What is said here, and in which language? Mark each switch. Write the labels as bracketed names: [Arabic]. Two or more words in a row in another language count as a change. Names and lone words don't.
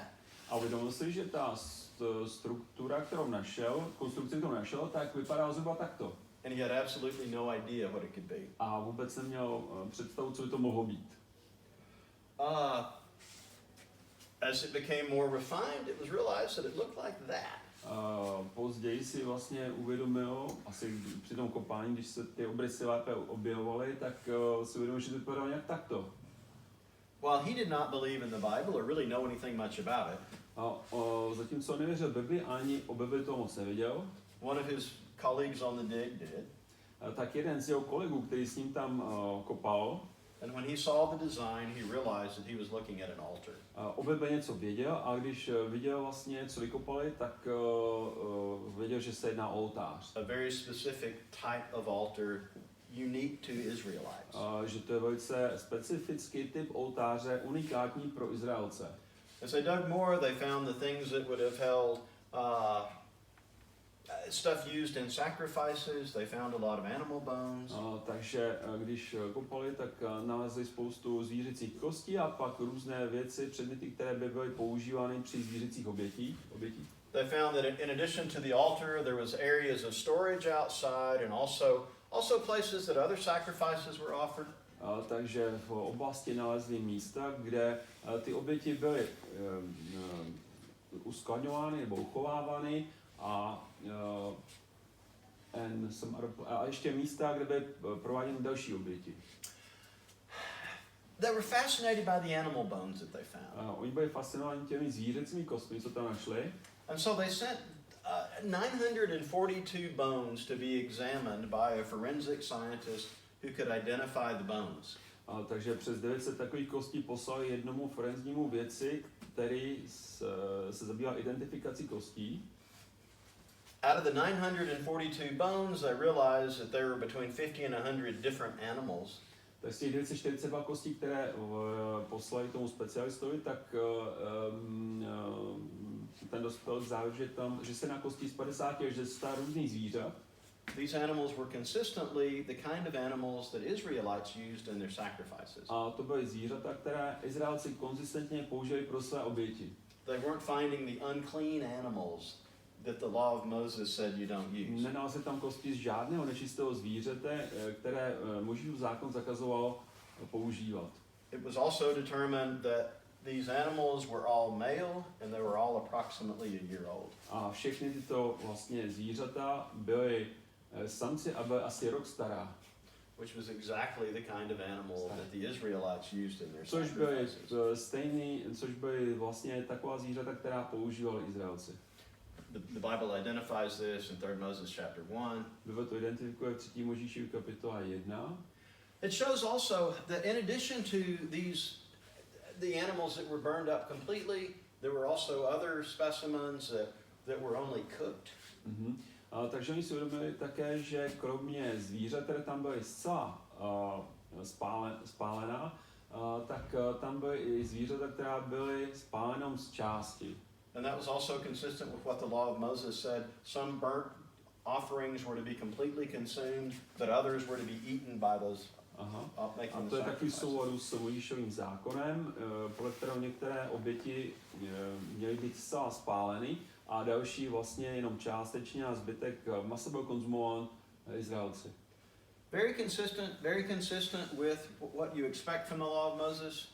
[Czech] A uvědomil si, že ta struktura, kterou našel, konstrukce, kterou našel, tak vypadá zhruba takto. [English] And he had absolutely no idea what it could be. [Czech] A vůbec neměl představu, co by to mohlo být. [English] As it became more refined, it was realized that it looked like that. [Czech] Později si vlastně uvědomil, asi při tom kopání, když se ty obrysy lépe objevovaly, tak si uvědomil, že to vypadalo nějak takto. [English] While he did not believe in the Bible or really know anything much about it, [Czech] zatímco nevěřil Bibli, ani o Bibli toho moc nevěděl, [English] one of his colleagues on the dig did. [Czech] Tak jeden z jeho kolegů, který s ním tam kopal, [English] and when he saw the design, he realized that he was looking at an altar. [Czech] O Bibli něco věděl, a když viděl vlastně, co vykopali, tak věděl, že se jedná o oltář. [English] A very specific type of altar, unique to Israelites. [Czech] Že to je velice specifický typ oltáře, unikátní pro Izraelce. [English] As they dug more, they found the things that would have held stuff used in sacrifices. They found a lot of animal bones. [Czech] Takže když kopali, tak nalezli spoustu zvířecích kostí a pak různé věci, předměty, které by byly používány při zvířecích obětích. [English] They found that in addition to the altar, there was areas of storage outside and also places that other sacrifices were offered. [Czech] Takže v oblasti nalezli místa, kde ty oběti byly uskladňovány nebo uchovávány a ještě místa, kde byly prováděny další oběti. [English] They were fascinated by the animal bones that they found. [Czech] Oni byli fascinováni těmi zvířecími kostmi, co tam našli. [English] And so they sent 942 bones to be examined by a forensic scientist who could identify the bones. [Czech] Takže přes 900 takových kostí poslali jednomu forenznímu vědci, který se zabýval identifikací kostí. [English] Out of the 942 bones, they realized that there were between 50 and 100 different animals. [Czech] Tak z těch 942 kostí, které poslali tomu specialistovi, tak ten dospěl k závěru, že se na kosti z 50 až 100 různých zvířat. [English] These animals were consistently the kind of animals that Israelites used in their sacrifices. [Czech] A to byly zvířata, které Izraelci konzistentně použili pro své oběti. [English] They weren't finding the unclean animals that the law of Moses said you don't use. [Czech] Nenalezli tam kosti z žádného nečistého zvířete, které Mojžíšův zákon zakazoval používat. [English] It was also determined that these animals were all male and they were all approximately a year old. [Czech] A všechny tyto vlastně zvířata byly samci a byly asi rok stará. [English] Which was exactly the kind of animal that the Israelites used in their [Czech] Což byly [English] sacrifices. [Czech] což byly vlastně taková zvířata, která používali Izraelci. [English] The Bible identifies this in 3 Moses chapter 1. [Czech] Bible to identifikuje v 3. Možíšovi kapitola 1. [English] It shows also that in addition to the animals that were burned up completely, there were also other specimens that were only cooked. [Czech] Takže oni si uvědomili také, že kromě zvířat, které tam byly zcela spálená, tak tam byly i zvířata, která byly spálena z části. [English] And that was also consistent with what the law of Moses said. Some burnt offerings were to be completely consumed, but others were to be eaten by those making [Czech] A [English] the [Czech] to je takový [English] sacrifices. [Czech] souladu s Mojžíšovým zákonem, podle kterého některé oběti měly být zcela spáleny a další vlastně jenom částečně a zbytek masa byl konzumován Izraelci. [English] Very consistent with what you expect from the law of Moses.